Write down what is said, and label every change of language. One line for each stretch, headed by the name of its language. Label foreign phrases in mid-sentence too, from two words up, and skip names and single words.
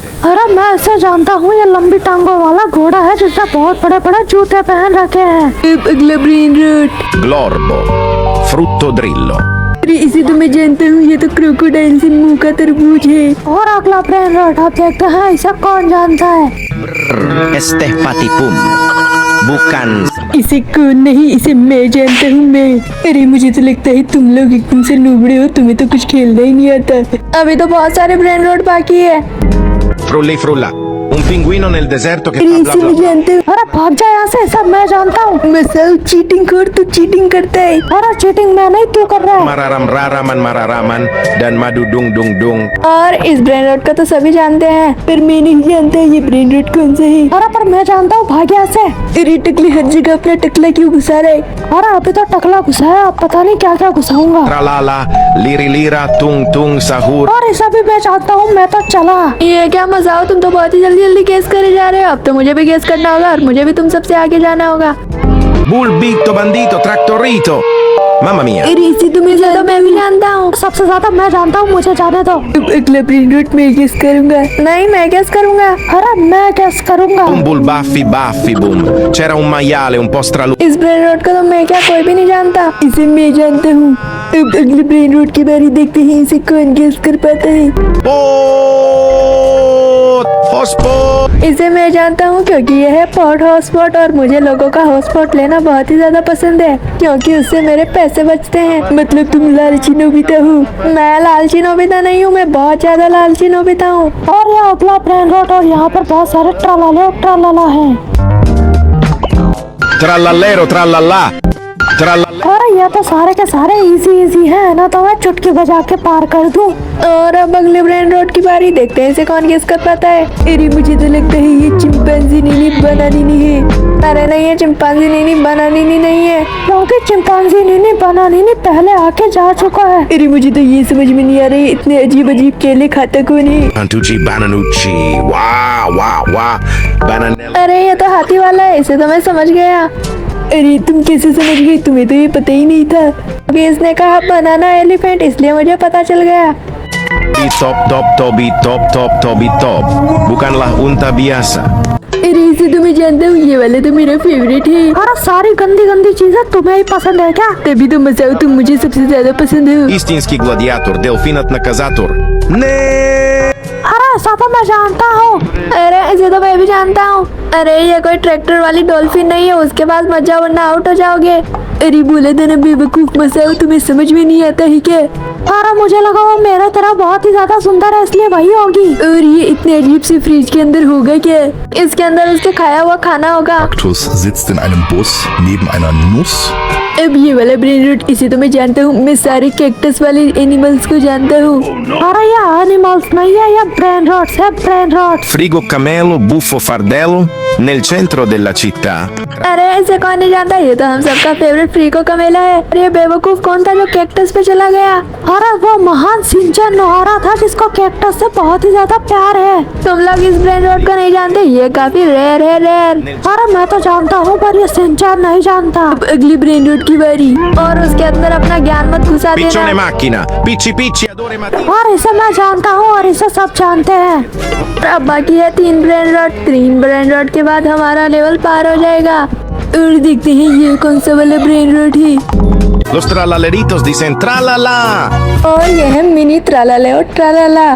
Hindi: अरे मैं इसे जानता हूँ, ये लंबी टांगों वाला घोड़ा है जिसने बहुत बड़े बड़े जूते पहन रखे हैं। अब अगला
English: brain rot.
Italian: Glorbo, frutto drillo.
Hindi: अरे इसे तो मैं जानता हूँ, ये तो क्रोकोडाइल से मुंह का तरबूज है। और अगला
English: brain rot
Hindi: आप देखते हैं, इसे कौन जानता है? Estehpaticum. Bukan. इसे कौन नहीं, इसे मैं जानता हूँ मैं। अरे मुझे तो लगता है तुम लोग एकदम से लुबड़े हो, तुम्हें तो कुछ खेलना ही नहीं आता। अभी तो बहुत सारे
English: brain rot
Hindi: बाकी है।
Italian: Frulli frulla. Un pinguino nel deserto che
Hindi: अरे
Italian: fa bla
Hindi: इसे
Italian: bla
Hindi: मैं
Italian: bla.
Hindi: जानता हूँ। अरे भाग जा यहाँ से, सब मैं जानता हूँ। मसाउ चीटिंग कर, तू चीटिंग करता है। अरे चीटिंग मैं नहीं, तू कर रहा है। Mararam raraman mararaman dan madu dung dung dung. और इस
English: brain rot
Hindi: का तो सभी जानते हैं, पर मैं नहीं जानता ये
English: brain rot
Hindi: कौन सा है। अरे पर मैं जानता हूँ, भाग यहाँ से। अरे टकले हर जगह अपना टकला क्यों घुसा रहा है? अरे अभी तो टकला घुसा है, अब पता नहीं क्या क्या घुसाऊंगा।
Italian: Tralala, liri lira tung tung sahur.
Hindi: और इसे भी मैं जानता हूँ, मैं तो चला। ये क्या मजा हो, तुम तो बहुत ही जल्दी जल्दी गेस करे जा रहे हो। अब तो मुझे भी गेस करना होगा और मुझे भी तुम सबसे आगे जाना होगा।
Italian: Bulbito bandito trattorito. Mamma mia.
Hindi: अरे इसी तुम्हें ज्यादा मैं भी जानता हूँ। सबसे ज्यादा मैं जानता हूँ, मुझे जाने दो। अब अगला
English: brain rot
Hindi: मैं गेस करूंगा। नहीं मैं गेस करूंगा। अरे मैं कैस करूंगा।
Italian: Bumbul baffi baffi boom. C'era un maiale un po' stralunato.
Hindi: इस
English: brain rot
Hindi: को तो मैं क्या कोई भी नहीं जानता, इसे मैं जानता हूँ। अब अगले
English: brain rot
Hindi: की बारी, देखते हैं इसे कौन गेस कर पाता है।
English: Hotspot.
Hindi: इसे मैं जानता हूँ क्योंकि यह है पॉट हॉटस्पॉट और मुझे लोगों का हॉटस्पॉट लेना बहुत ही ज्यादा पसंद है क्योंकि उससे मेरे पैसे बचते हैं। मतलब तुम लालची नोबिता हो। मैं लालची नोबिता नहीं हूँ, मैं बहुत ज्यादा लालची नोबिता हूँ। और ये अगला
English: brain rot,
Hindi: और यहाँ पर बहुत सारे ट्रालाले और ट्रालाला हैं।
Italian: Trallallero trallallà. Trallallero.
Hindi: और ये तो सारे के सारे इजी हैं ना, तो मैं चुटकी बजा के पार कर दूं। और अब अगले
English: brain rot
Hindi: की बारी, देखते हैं इसे कौन गेस कर पाता है। अरे मुझे तो लगता है ये चिंपांजी नीनी बनानी है। अरे नहीं, ये चिंपांजी नीनी बनानी नहीं है क्योंकि चिंपांजी नीनी बनानी पहले आके जा चुका है। अरे मुझे तो ये समझ में नहीं आ रही, इतने अजीब अजीब केले खाता कौन है?
Italian: Antucci bananucci. Wow. Bananella.
Hindi: अरे ये तो हाथी वाला है, इसे तो मैं समझ गया। अरे तुम कैसे समझ गई, तुम्हें तो ये पता ही नहीं था। अभी इसने कहा
English: banana elephant,
Hindi: इसलिए मुझे पता चल गया। Tobi top.
Indonesian: Bukanlah unta biasa.
Hindi: अरे इसे तो मैं जानता हूँ, ये वाला तो मेरा फेवरेट है। अरे सारी गंदी चीजें तुम्हें ही पसंद है क्या? तभी तो मसाओ तुम मुझे सबसे ज्यादा पसंद हो।
Bulgarian: Istinski gladiator, delfinat nakazator. Ne.
Hindi: अरे ऐसा तो मैं जानता हूँ। अरे इसे तो मैं भी जानता हूँ। अरे ये कोई ट्रैक्टर वाली डॉल्फिन नहीं है, उसके पास मत जाओ वरना आउट हो जाओगे। अरे बोले था ना बेवकूफ मसाओ, तुम्हें समझ में नहीं आता है क्या? अरे मुझे लगा वो मेरे तरह बहुत ही ज्यादा सुंदर है, इसलिए वही होगी। और ये इतने अजीब से फ्रिज के अंदर होगा क्या? इसके अंदर उसके खाया हुआ खाना होगा।
German: Kaktus sitzt in einem Bus neben einer Nuss.
Hindi: अब ये वाला
English: brain rot,
Hindi: इसे तो मैं जानता हूँ, मैं सारे कैक्टस वाले एनिमल्स को जानता हूँ। अरे ये एनिमल्स नहीं है, ये
English: brain rots
Hindi: है,
English: brain rots.
Italian: Frigo camelo, buffo fardello, nel centro della città.
Hindi: अरे इसे कौन नहीं जानता, ये तो हम सबका फेवरेट फ्रीको कमेला है। अरे ये बेवकूफ कौन था जो कैक्टस पे चला गया? अरे वो महान सिंचन नोहरा था जिसको कैक्टस से बहुत ही ज्यादा प्यार है। तुम लोग इस
English: brain rot
Hindi: को नहीं जानते, ये काफी रेयर है, रेयर। अरे मैं तो जानता हूँ पर ये सिंचन नहीं जानता। अब अगली
English: brain rot
Hindi: की बारी, और उसके अंदर अपना ज्ञान मत घुसा
Italian: Piccione
Hindi: देना।
Italian: macchina, picci adore mattina.
Hindi: और इसे मैं जानता हूँ और इसे सब जानते हैं। अब बाकी है 3
English: brain rot.
Hindi: 3
English: brain rot
Hindi: के बाद हमारा लेवल पार हो जाएगा। और देखते हैं ये कौन सा वाला
English: brain rot
Hindi: है।
Italian: Lo strallalleritos di Centralala.
Hindi: और यह है मिनी ट्रालाला और ट्रालाला।